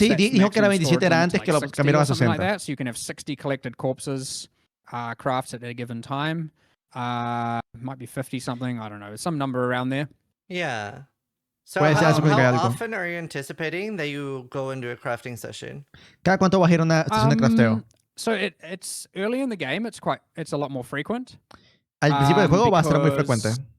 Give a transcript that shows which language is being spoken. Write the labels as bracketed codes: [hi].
[es] sí, dijo que era 27, era antes que lo cambiaron a 60. [en] Like that, so you can have 60 collected corpses, crafts at a given time. Might be 50 something, I don't know, some number around there. Yeah. So how often are you anticipating that you go into a crafting session? [es] ¿Cada cuánto vas a ir a una sesión de crafteo? [en] So it's early in the game, it's a lot more frequent. [es] Al principio del juego va a ser muy frecuente.